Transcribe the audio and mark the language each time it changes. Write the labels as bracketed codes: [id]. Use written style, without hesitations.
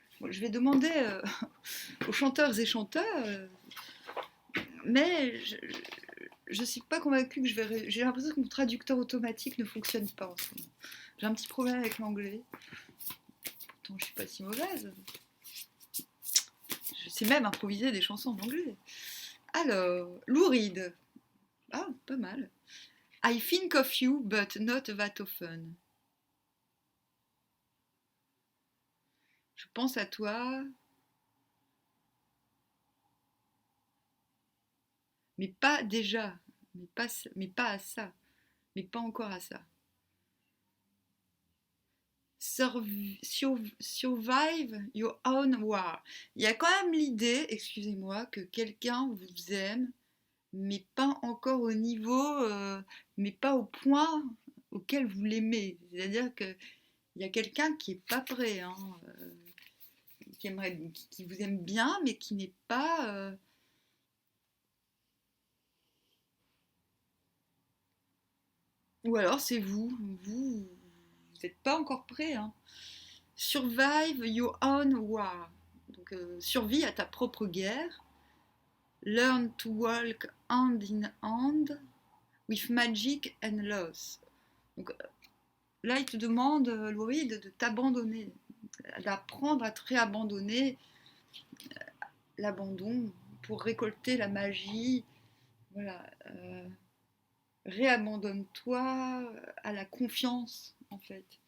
[fr] Bon, je vais demander aux chanteurs et chanteurs, mais je ne suis pas convaincue que je vais... J'ai l'impression que mon traducteur automatique ne fonctionne pas en ce moment. J'ai un petit problème avec l'anglais. Pourtant, je ne suis pas si mauvaise. Je sais même improviser des chansons en anglais. Alors, Lou Reed. Ah, pas mal. [en] I think of you, but not that often. [fr] Je pense à toi, mais pas déjà, mais pas à ça, mais pas encore à ça. [en] Survive your own war. [fr] Il y a quand même l'idée, excusez-moi, que quelqu'un vous aime, mais pas encore au niveau, mais pas au point auquel vous l'aimez. C'est-à-dire qu'il y a quelqu'un qui n'est pas prêt, hein, qui vous aime bien, mais qui n'est pas... Ou alors c'est vous n'êtes pas encore prêt. Hein. [en] Survive your own war. [fr] Donc survie à ta propre guerre. [en] Learn to walk hand in hand with magic and loss. [fr] Donc là, il te demande, Louride, de t'abandonner, d'apprendre à te réabandonner, l'abandon pour récolter la magie. Voilà. Réabandonne-toi à la confiance, en fait.